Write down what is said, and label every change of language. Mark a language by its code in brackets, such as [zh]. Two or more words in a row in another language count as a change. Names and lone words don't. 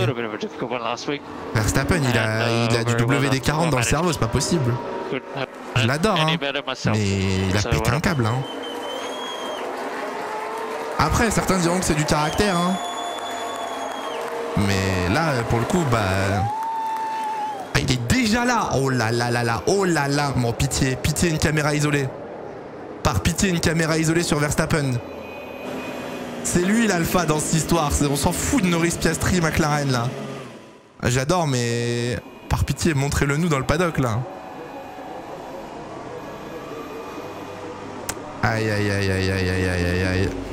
[fr] Verstappen il a du WD-40 dans le cerveau, c'est pas possible. Je l'adore, hein, mais il a pété un câble. Hein. Après, certains diront que c'est du caractère. Hein. Mais là, pour le coup, bah... Ah, il est déjà là. Oh là là là là. Oh là là. Bon, pitié. Pitié, une caméra isolée. Par pitié, une caméra isolée sur Verstappen. C'est lui l'alpha dans cette histoire. On s'en fout de Norris, Piastri, McLaren, là. J'adore, mais... Par pitié, montrez-le nous dans le paddock, là. Aïe, aïe, aïe, aïe, aïe, aïe, aïe, aïe.